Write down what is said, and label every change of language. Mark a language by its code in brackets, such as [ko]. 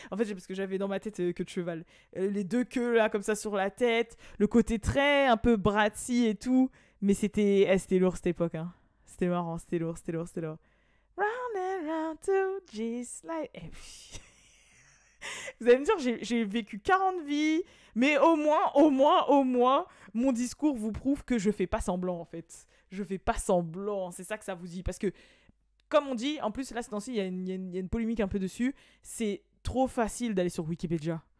[fr] En fait, parce que j'avais dans ma tête queue de cheval. Les deux queues là, comme ça sur la tête. Le côté très un peu bratzy et tout. Mais c'était lourd cette époque. Hein. C'était marrant, c'était lourd. [en] Round and round to G-Slide. [fr] Vous allez me dire, j'ai vécu 40 vies, mais au moins, mon discours vous prouve que je fais pas semblant, en fait. Je fais pas semblant, c'est ça que ça vous dit. Parce que, comme on dit, en plus, là, ce temps-ci, il y a une polémique un peu dessus, c'est trop facile d'aller sur Wikipédia.